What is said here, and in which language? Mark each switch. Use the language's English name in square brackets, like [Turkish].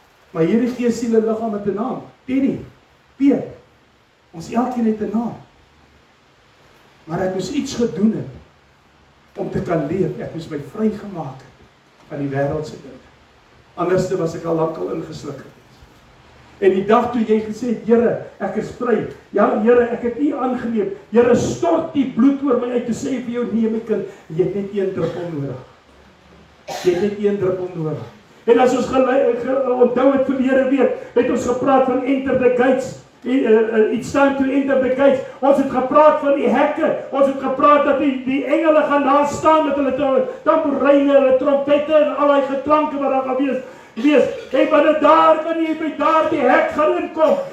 [Afrikaans] Maar hierdie gees, siel en liggaam het 'n naam. Teddy, Piet. Ons elkeen het 'n naam. Maar ek moes iets gedoen het om te kan leef. Ek moes my vrygemaak het van die wêreldse dinge. Anderste was ek al lankal ingesluk gewees. En die dag toe jy gesê het, Here, ek is vry. Ja, Here, ek het U aangeneem. Here, stort die bloed oor my uit te sê vir jou, nee my kind, jy het net 1 druppel nodig. Jy het net 1 druppel nodig. En as ons onthou het verlede week, het ons gepraat van [English] enter the gates. It's time to enter the gates. [Afrikaans] Ons het gepraat van die hekke. Ons het gepraat dat die engele gaan daar staan met hulle tamboeryne, hulle trompette en al die geklanke wat daar gaan wees. En wanneer daar kan jy by daar die hek gaan inkom.